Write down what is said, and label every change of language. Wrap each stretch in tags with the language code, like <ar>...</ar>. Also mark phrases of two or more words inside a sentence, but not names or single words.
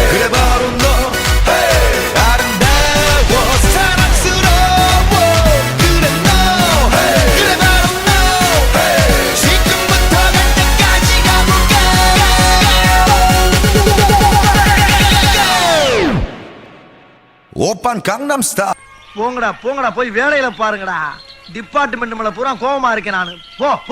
<ko>그래 바로 너 hey. 아름다워 사랑스러워 그래 너 hey. 그래 바로 너 hey. 지금부터 갈 때까지 가볼까. 오빤 강남스타일.</ko> <ta>போங்கடா போங்கடா, போய் வேலையில பாருங்கடா. டிபார்ட்மெண்ட் மேல பூரா கோவமா இருக்கேன் நானு. போ போ.</ta>